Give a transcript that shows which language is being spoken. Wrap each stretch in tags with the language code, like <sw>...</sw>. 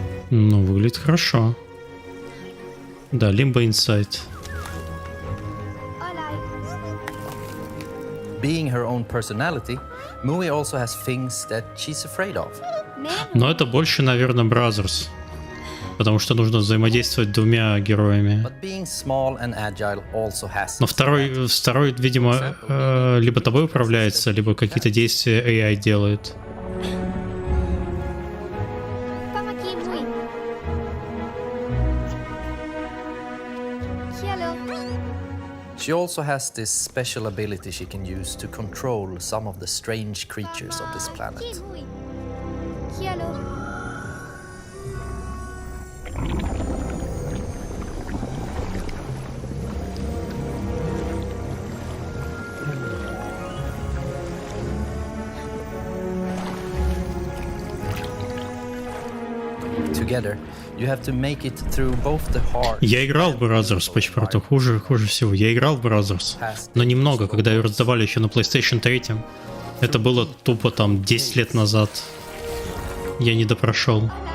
<ru>Ну, выглядит хорошо. Да, Limbo Inside.</ru> <en>Being her own personality, Mui also has things that she's afraid of.</en> <ru>Но это больше, наверное, Brothers. Потому что нужно взаимодействовать двумя героями.</ru> <en>But being small and agile also has.</en> <ru>Но второй, видимо, либо тобой управляется, либо какие-то действия AI делает.</ru> <en>She also has this special ability she can use to control some of the strange creatures of this planet. together, you have to make it through both the hard.</en> <ru>Я играл в Brothers, почему правда хуже всего. Я играл в Brothers, но немного, когда ее раздавали еще на PlayStation 3. Это было тупо там 10 лет назад. Я не допрошел.</ru>